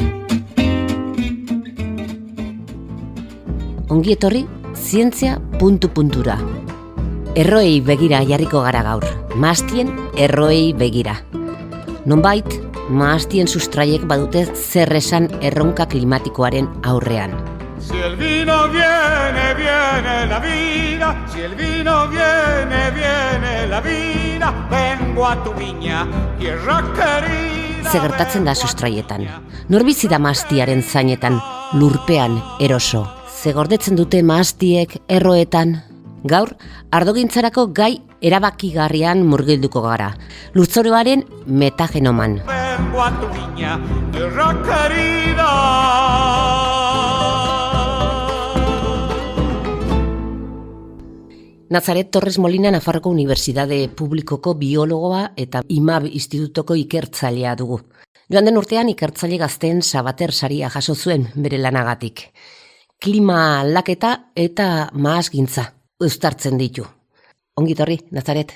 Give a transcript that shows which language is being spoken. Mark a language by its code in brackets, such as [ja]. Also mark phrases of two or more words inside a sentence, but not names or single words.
[eu] Ongi etorri, zientzia puntu-puntura. Erroei begira jarriko gara gaur. Mahastien erroei begira. Nonbait, mahastien sustraiek badute zer esan erronka klimatikoaren aurrean. [es] Si el vino viene, viene la vida. Si el vino viene, viene la vida. Vengo a tu viña, tierra querida. [eu] Ze gertatzen da sustraietan. Nor bizi da mahastiaren zainetan, lurpean eroso. Ze gordetzen dute mahastiek erroetan. Gaur, ardogintzarako gai erabakigarrian murgilduko gara. Lurzoruaren metagenoman. [es] Vengo a tu viña, tierra querida. [eu] Nazaret Torres Molina Nafarroko Unibertsitate Publikoko biologoa eta IMAB Institutoko ikertzailea dugu. Joan den urtean ikertzaile gazteen Sabater saria jaso zuen bere lanagatik. Klima aldaketa eta mahasgintza uztartzen ditu. Ongi etorri, Nazaret.